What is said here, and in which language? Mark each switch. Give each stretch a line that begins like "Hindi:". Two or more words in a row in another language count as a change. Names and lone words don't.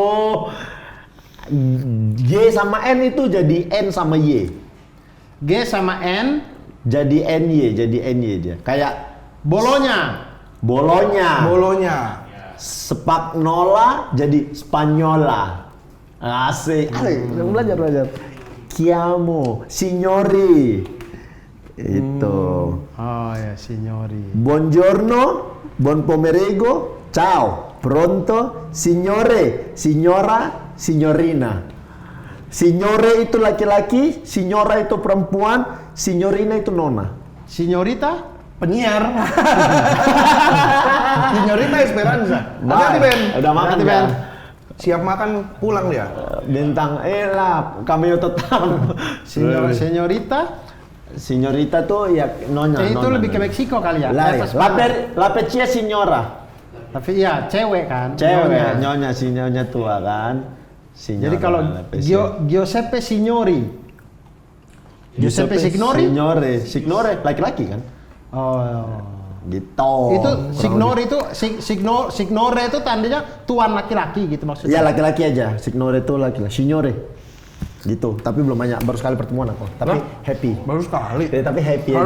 Indonesian: Asik bro. G sama N itu jadi N sama Y. G sama N Jadi NY dia. Kayak Bolonya. Bolonya. Spagnola jadi Spanyola. Asik. Belajar.
Italian: Chiamo, signori.
Indonesian: Itu. Oh ya, signori.
Italian: Buongiorno, buon pomeriggio, ciao, pronto, signore, signora, signorina.
Indonesian: Signore itu laki-laki, signora itu perempuan, signorina itu nona. Signorita? Penyiar. Signorita Esperanza. Bye. Hati-hati Ben. Udah makan Hati-hati, Ben. Siap makan pulang dia. Bintang lah, cameo tetap. Signorita? Signorita tuh ya nona. Itu nona, lebih ke nona. Meksiko kali ya? Lah, Atas
Italian: la peccia signora.
Indonesian: Tapi iya, cewek kan? Cewek, Nyonya. nyonya tua kan. Signora, Jadi kalau
Italian: la peccia.
Indonesian: Giuseppe Signori. Giuseppe Signori? Signore, laki-laki kan? Oh. Gitu. Itu Signori itu Signore itu tandanya tuan laki-laki gitu maksudnya. Ya laki-laki aja. Signore itu laki-laki. Signore. Gitu. Tapi belum banyak. Baru sekali pertemuan aku. Tapi happy. Baru sekali. Tapi happy Kalau